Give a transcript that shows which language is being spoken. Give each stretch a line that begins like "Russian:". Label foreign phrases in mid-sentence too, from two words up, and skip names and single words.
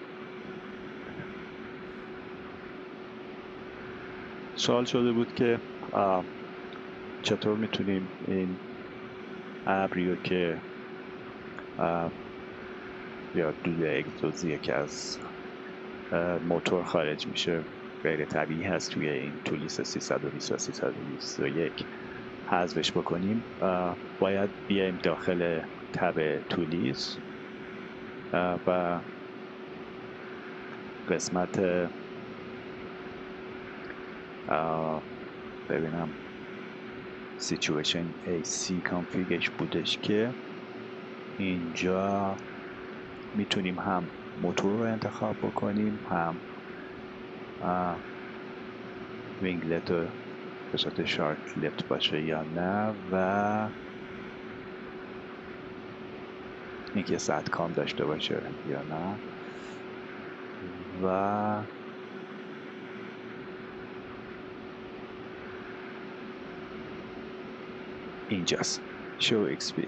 Persian: سوال شده بود که چطور میتونیم این ابری رو که یا دود اگزوزی که از موتور خارج میشه غیر طبیعی هست توی این تولیس 320 و 321 حذفش بکنیم. باید بیایم داخل تب تولیس و قسمت ببینم
English: situation AC config
Persian: ش بودش که اینجا میتونیم هم موتور رو انتخاب بکنیم، هم وینگلت رو به صورت شارک لیفت باشه یا نه، و اینکه ستکام داشته باشه یا نه، و اینجاست شو XP.